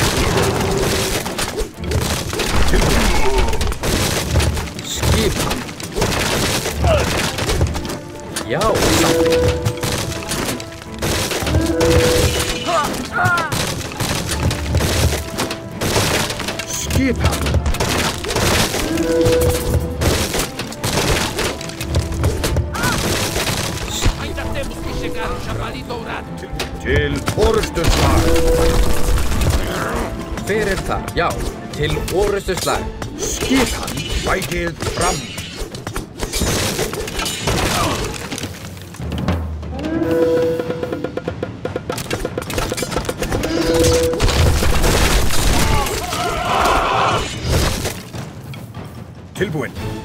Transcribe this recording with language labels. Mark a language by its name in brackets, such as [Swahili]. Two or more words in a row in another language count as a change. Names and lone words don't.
[Icelandic] Skipan. Já, samþykkt. Skipan. [Portuguese] Ainda temos que chegar ao Javali Dourado. [Icelandic] Til orrustuslag. Fyrir það. Já. Til orrustuslag. Skipan. Sækið fram. Tilbúin.